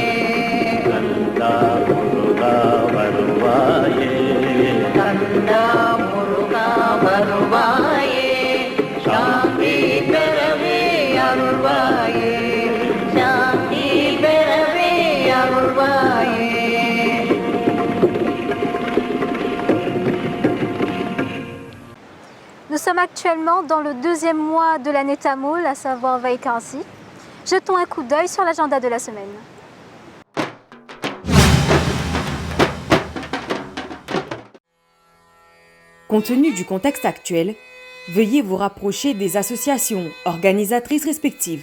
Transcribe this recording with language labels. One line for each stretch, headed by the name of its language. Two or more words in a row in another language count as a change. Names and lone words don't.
Tamil: கந்தா முருகா வருவாயே கந்தா முருகா வருவாயே சாந்தி பெறவே அருள்வாயே சாந்தி பெறவே அருள்வாயே
French: Nous sommes actuellement dans le deuxième mois de l'année tamoule, à savoir Vaikasi. Jetons un coup d'œil sur l'agenda de la semaine. Compte tenu du contexte actuel, veuillez vous rapprocher des associations organisatrices respectives.